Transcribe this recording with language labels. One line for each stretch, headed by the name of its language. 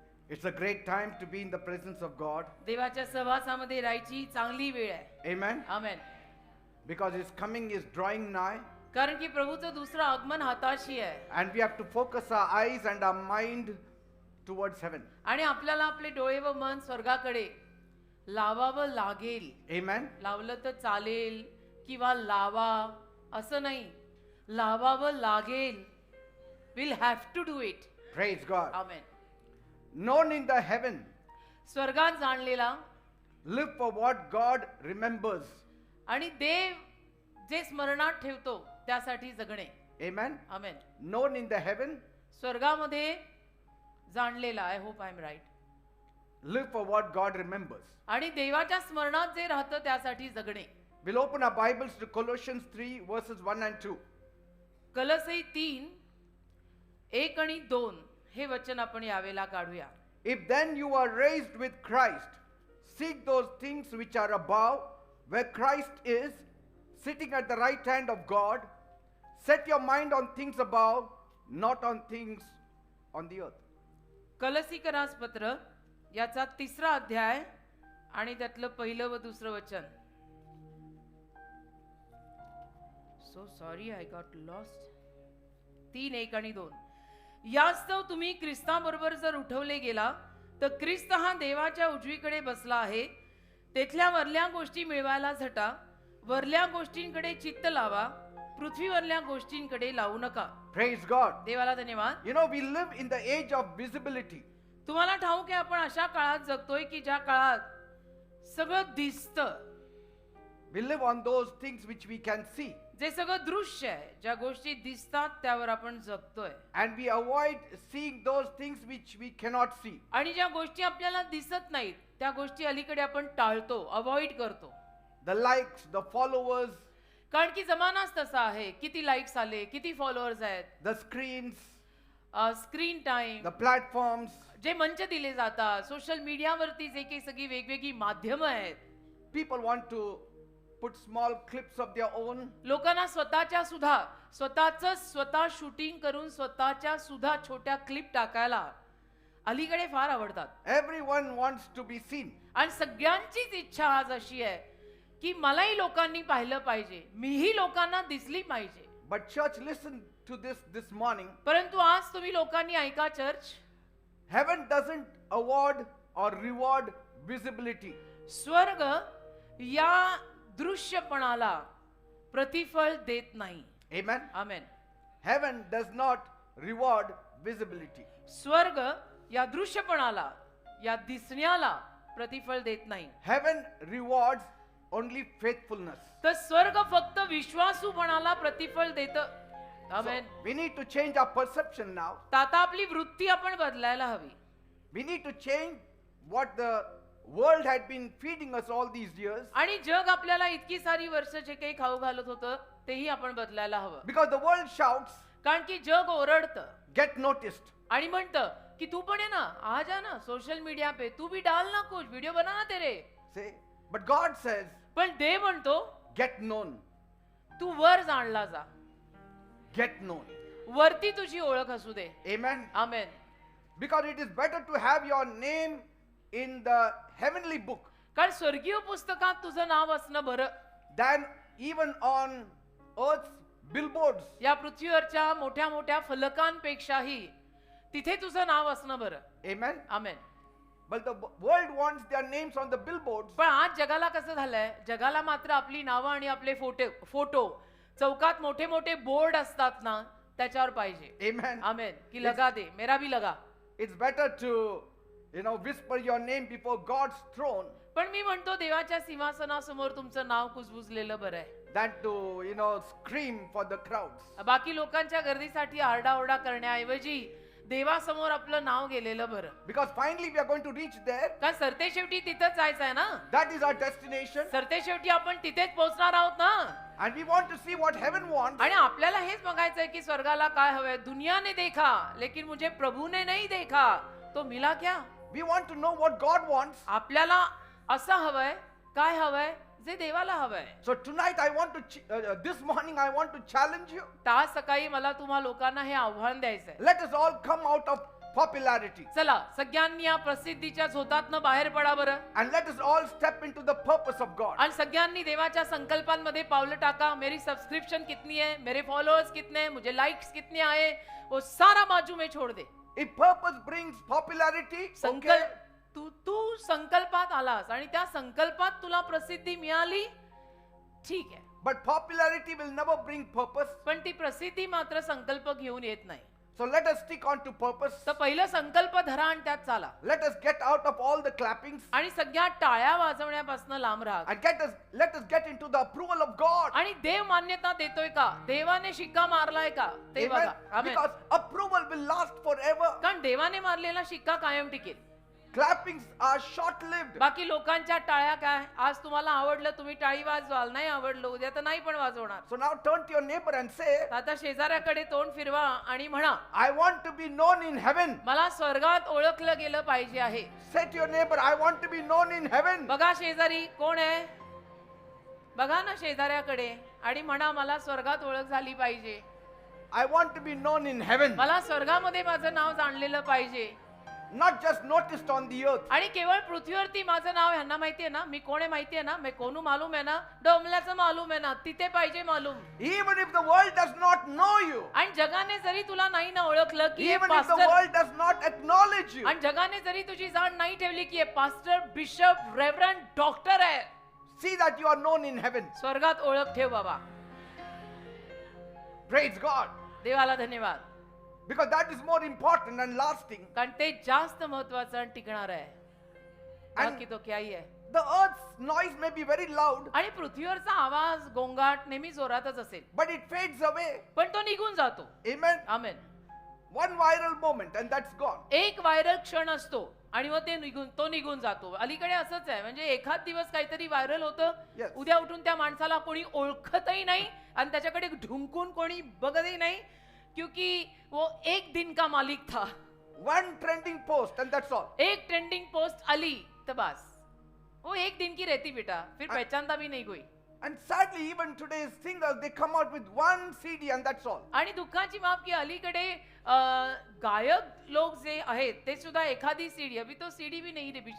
English: It's a great time to be in the presence of God.
Marathi: देवाच्या सहवासामध्ये राहायची चांगली वेळ आहे.
English: Amen.
Marathi: Amen.
English: Because His coming is drawing nigh.
Marathi: कारण की प्रभूचं दुसरं आगमन हाताशी आहे.
English: And we have to focus our eyes and our mind towards heaven.
Marathi: आणि आपल्याला आपले डोळे व मन स्वर्गाकडे लावावं लागेल.
English: Amen.
Marathi: लावलं तर चालेल किंवा लावा असं नाही, लावावं लागेल.
English: We'll have to do it. Praise God.
Marathi: Amen.
English: Known in the heaven,
Marathi: स्वर्गात जाणलेला
English: live for what God remembers.
Marathi: आणि देव जे स्मरणात ठेवतो त्यासाठी जगणे.
English: Amen.
Marathi: Amen.
English: Known in the heaven,
Marathi: स्वर्गामध्ये जाणलेला.
English: I hope I am right. live for what God remembers.
Marathi: आणि देवाच्या स्मरणात जे राहतं त्यासाठी जगणे.
English: We'll open our Bibles to Colossians 3 verses 1 and 2.
Marathi: कलसी 3 1 आणि 2 हे वचन आपण यावेळेला काढूया.
English: If then you are raised with Christ, seek those things which are above, where Christ is, sitting at the right hand of God. Set your mind on things above, not on things on the earth.
Marathi: कलसीकरास पत्र याचा 3रा अध्याय आणि त्यातलं पहिलं व दुसरं वचन.
English: So sorry I got lost. 3 1 आणि 2.
Marathi: यास्तव तुम्ही ख्रिस्ताबरोबर जर उठवले गेला तर ख्रिस्त हा देवाच्या उजवीकडे बसला आहे. तेथल्या वरल्या गोष्टी मिळवायला झटा. वरल्या गोष्टींकडे चित्त लावा, पृथ्वीवरल्या गोष्टींकडे लावू नका.
English: Praise God.
Marathi: देवाला धन्यवाद.
English: You know, we live in the age of visibility.
Marathi: तुम्हाला ठाऊक आहे आपण अशा काळात जगतोय की ज्या काळात सगळं दिसतं.
English: We live on those things which we can see.
Marathi: जे सगळं दृश्य आहे, ज्या गोष्टी दिसतात त्यावर आपण जगतोय.
English: And we avoid seeing those things which we cannot see.
Marathi: आणि ज्या गोष्टी आपल्याला दिसत नाहीत त्या गोष्टी अलीकडे आपण टाळतो, अवॉइड करतो.
English: The likes, the followers,
Marathi: कारण की जमानाच तसा आहे. किती लाईक्स आले, किती फॉलोअर्स आहेत,
English: the screens,
Marathi: screen time,
English: the platforms.
Marathi: जे मंच दिले जातात, सोशल मीडियावरती जे काही सगळी वेगवेगळी माध्यमं आहेत.
English: People want to put small clips of their own.
Marathi: लोकांना स्वतः शूटिंग करून स्वतःच्या सुद्धा छोट्या क्लिप टाकायला अलीकडे फार आवडतात.
English: Everyone wants to be seen.
Marathi: आणि सगळ्यांचीच इच्छा आज अशी आहे की मलाही लोकांनी पाहिलं पाहिजे, मीही लोकांना दिसली पाहिजे.
English: But church, listen to this morning.
Marathi: परंतु आज तुम्ही लोकांनी ऐका church,
English: Heaven doesn't award or reward visibility.
Marathi: स्वर्ग या दृश्यपणाला प्रतिफळ देत नाही.
English: Amen.
Marathi: Amen.
English: Heaven does not reward visibility.
Marathi: स्वर्ग या दृश्यपणाला, या दिसण्याला प्रतिफळ देत नाही.
English: Heaven rewards only faithfulness.
Marathi: तर स्वर्ग फक्त विश्वासूपणाला प्रतिफळ देतं.
English: So
Marathi: amen.
English: we need to change our perception now.
Marathi: तर आता आपली वृत्ती आपण बदलायला हवी.
English: We need to change what the world had been feeding us all these years.
Marathi: आणि जग आपल्याला इतकी सारी वर्ष जे काही खाऊ घालत होतं तेही आपण बदलायला हवं.
English: Because the world shouts,
Marathi: कारण की जग ओरडतं
English: get noticed.
Marathi: आणि म्हणतं की तू पण आहे ना,
Hindi: आ जा ना सोशल मीडिया पे, तू भी डाल ना कुछ, व्हिडिओ बना ना तेरे.
English: Say, but God says,
Marathi: पण देव म्हणतो
English: get known.
Marathi: तू वर जाणला जा,
English: Get known.
Marathi: वरती तुझी ओळख असू दे.
English: Amen.
Marathi: Amen.
English: Because it is better to have your name in the heavenly book
Marathi: कारण स्वर्गीय पुस्तकात तुझं नाव असणं बरं
English: than even on earth's billboards.
Marathi: या पृथ्वीवरच्या मोठ्या मोठ्या फलकांपेक्षाही तिथे तुझं नाव असणं बरं.
English: Amen.
Marathi: Amen.
English: But the world wants their names on the billboards.
Marathi: पण आज जगाला कसं झालंय, जगाला मात्र आपली नावं आणि आपले फोटो चौकात मोठे मोठे बोर्ड असतात ना त्याच्यावर पाहिजे.
English: Amen.
Marathi: आमेन.
Hindi: की लगा दे, मेरा भी लगा.
English: It's better to, whisper your name before God's throne
Marathi: पण मी म्हणतो देवाच्या सिंहासनासमोर तुमचं नाव कुजबुजलेलं बरं आहे
English: than to, scream for the crowds.
Marathi: बाकी लोकांच्या गर्दीसाठी आरडाओरडा करण्याऐवजी देवासमोर आपलं नाव गेलेलं बरं.
English: Because finally we are going to reach there.
Marathi: कारण सरते शेवटी तिथंच जायचं आहे ना.
English: That is our destination.
Marathi: सरते शेवटी आपण तिथेच पोहोचणार आहोत ना.
English: And we want to see what heaven wants.
Marathi: आणि आपल्याला हेच बघायचंय की स्वर्गाला काय हवंय.
Hindi: दुनिया ने देखा लेकिन मुझे प्रभू ने नहीं देखा तो मिला क्या.
English: We want to know what God wants.
Marathi: आपल्याला असं हवंय, काय हवंय जे देवाला हवंय.
English: So tonight I want to, this morning I want to challenge you.
Marathi: आज सकाळी मला तुम्हा लोकांना हे आव्हान द्यायचंय.
English: Let us all come out of popularity.
Marathi: चला सगळ्यांनी या प्रसिद्धीच्या झोतातनं बाहेर पडा बरं,
English: And let us all step into the purpose of God.
Marathi: आणि सगळ्यांनी देवाच्या संकल्पांमध्ये पावलं टाका.
Hindi: मेरी सब्सक्रिप्शन कितनी है, मेरे फॉलोअर्स कितने हैं, मुझे लाइक्स कितने आए, वो सारा बाजू में छोड़ दे.
English: If purpose brings popularity, okay.
Marathi: संकल्प तू संकल्पात आलास आणि त्या संकल्पात तुला प्रसिद्धी मिळाली, ठीक आहे.
English: But popularity will never bring purpose.
Marathi: पण ती प्रसिद्धी मात्र संकल्प घेऊन येत नाही.
English: So let us stick on to purpose.
Marathi: तर पहिलं संकल्प धरा आणि त्यात चाला,
English: Let us get out of all the clappings
Marathi: आणि सगळ्या टाळ्या वाजवण्यापासून लांब राहा.
English: and let us get into the approval of God.
Marathi: आणि देव मान्यता देतोय का, देवाने शिक्का मारलाय का ते
English: Amen.
Marathi: बघा. आमेन.
English: Because approval will last forever.
Marathi: कारण देवाने मारलेला शिक्का कायम टिकेल.
English: Clappings are short-lived.
Marathi: बाकी लोकांच्या टाळ्या काय, आज तुम्हाला आवडलं तुम्ही टाळी वाजवाल, नाही आवडलं उद्या तर नाही पण वाजवणार.
English: So now turn to your neighbor and say,
Marathi: आता शेजाऱ्याकडे तोंड फिरवा आणि म्हणा,
English: I want to be known in heaven.
Marathi: मला स्वर्गात ओळखलं गेलं पाहिजे आहे.
English: Say to your neighbor, I want to be known in heaven.
Marathi: बघा शेजारी कोण आहे, बघा ना शेजाऱ्याकडे आणि म्हणा, मला स्वर्गात ओळख झाली पाहिजे,
English: I want to be known in heaven.
Marathi: मला स्वर्गामध्ये माझं नाव जाणलेलं पाहिजे.
English: Not just noticed on the earth.
Marathi: आणि केवळ पृथ्वीवरती माझं नाव ह्यांना माहितीये ना, मी कोण आहे माहितीये ना, मैं कोणू मालूम आहे ना, डोंबल्याचं मालूम आहे ना, तिथे पाहिजे मालूम.
English: Even if the world does not know you,
Marathi: आणि जगाने जरी तुला नाही ना ओळखलं की हे
English: even if the
Marathi: pastor,
English: world does not acknowledge you,
Marathi: आणि जगाने जरी तुझी जाण नाही ठेवली की हे पास्टर, बिशप, रेव्हरंड, डॉक्टर आहे,
English: see that you are known in heaven.
Marathi: स्वर्गात ओळख ठेव बाबा.
English: Praise God.
Marathi: देवाला धन्यवाद,
English: Because that is more important and lasting.
Marathi: कारण ते जास्त महत्वाचं आणि टिकणार आहे. आणि-
Hindi: बाकी तो क्या ही आहे.
English: The earth's noise may be very loud,
Marathi: आणि पृथ्वीवरचा आवाज गोंगाट नेहमी जोरातच असेल,
English: but it fades away.
Marathi: पण तो निघून जातो.
English: Amen.
Marathi: Amen.
English: One viral moment and that's gone.
Marathi: एक व्हायरल क्षण असतो आणि मग तो निघून जातो. अलीकडे असंच आहे, म्हणजे एखाद दिवस काहीतरी व्हायरल होतं,
English: Yes.
Marathi: उद्या उठून त्या माणसाला कोणी ओळखतही नाही आणि त्याच्याकडे ढुंकून कोणी बघतही नाही,
Hindi: क्योंकि वो एक दिन का मालिक था.
English: One trending post and that's all.
Marathi: एक ट्रेंडिंग पोस्ट आली तो बस,
Hindi: वो एक दिन की रहती बेटा, फिर पहचानता भी नहीं कोई.
English: And sadly, even today's singers, they come out with one CD and that's all.
Marathi: आणि दुःखाची बाब की अलीकडे गायक लोग जे आहेत ते सुद्धा एखादी सीडी,
Hindi: अभी तो सीडी भी नहीं रे